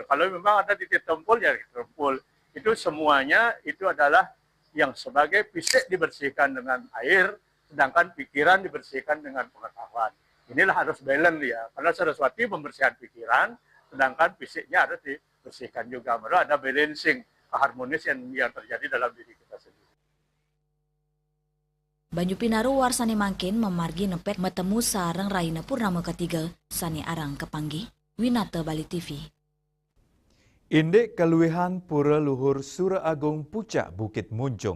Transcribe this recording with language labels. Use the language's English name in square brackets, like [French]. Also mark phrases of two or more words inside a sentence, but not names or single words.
[Indonesian] Kalau memang ada di Tempul ya di Tempul. Itu semuanya itu adalah yang sebagai fisik dibersihkan dengan air, sedangkan pikiran dibersihkan dengan pengetahuan. Inilah harus balance ya, karena Saraswati membersihkan pikiran, sedangkan fisiknya harus dibersihkan juga. Baru ada balancing, keharmonis yang terjadi dalam diri kita sendiri. [Balinese] Banyu Pinaru warsani mangkin memargi nepet metemu sareng Raina Purnama ketiga, sani arang kepanggi, Winata Bali TV. Indek keluihan Pura Luhur Sura Agung Pucak Bukit Munjung.